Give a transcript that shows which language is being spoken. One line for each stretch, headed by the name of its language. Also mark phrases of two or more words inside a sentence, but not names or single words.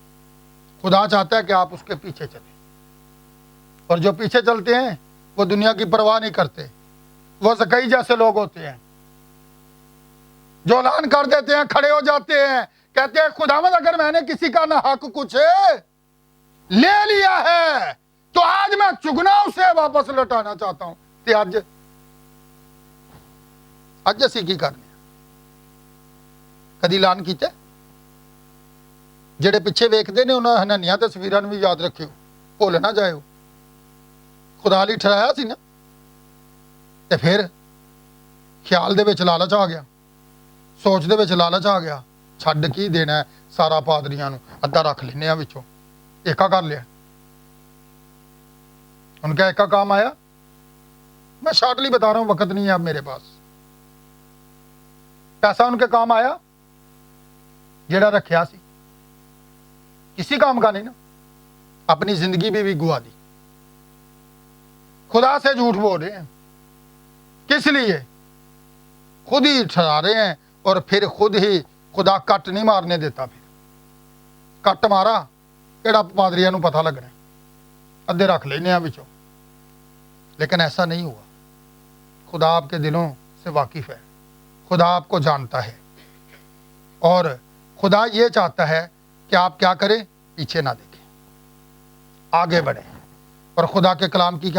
Urdu: خدا چاہتا ہے کہ آپ اس کے پیچھے چلیں، اور جو پیچھے چلتے ہیں وہ دنیا کی پرواہ نہیں کرتے۔ وہ زکئی جیسے لوگ ہوتے ہیں جو اعلان کر دیتے ہیں، کھڑے ہو جاتے ہیں، کہتے ہیں خداوند اگر میں نے کسی کا نہ حق کچھ لے لیا ہے تو آج میں چگنا اسے واپس لوٹانا چاہتا ہوں۔
Punjabi: تے اج اسی کی کرنے کدی اعلان کیتے؟ جڑے پیچھے ویکھدے نے انہاں ہنانیاں تصویراں بھی یاد رکھیو، بھول نہ جائیو۔ خدا لی ٹھہرایا سی نا، تے پھر خیال دے وچ لالچ آ گیا، سوچ دے وچ لالچ آ گیا، چھڈ کی دینا ہے سارا پادریاں نو، ادھا رکھ لینے وچوں، ایکا کر لیا۔
Urdu: ان کا ایکا کام آیا؟ میں شارٹلی بتا رہا ہوں، وقت نہیں ہے اب میرے پاس۔ پیسہ ان کے کام آیا
Punjabi: جیڑا رکھیا سی؟
Urdu: کسی کام کا نہیں نا۔ اپنی زندگی بھی گوا دی، خدا سے جھوٹ بول رہے ہیں۔ کس لیے؟ خود ہی ٹھہرا رہے ہیں، اور پھر خود ہی خدا کٹ نہیں مارنے دیتا۔
Punjabi: پھر کٹ مارا کیڑا پادریاں نو پتہ لگنا ہے، ادھے رکھ لینے ہیں بچوں۔
Urdu: لیکن ایسا نہیں ہوا۔ خدا آپ کے دلوں سے واقف ہے، خدا آپ کو جانتا ہے، اور خدا یہ چاہتا ہے کہ آپ کیا کریں؟ پیچھے نہ دیکھیں، آگے بڑھیں، اور خدا کے کلام کی کیا کریں؟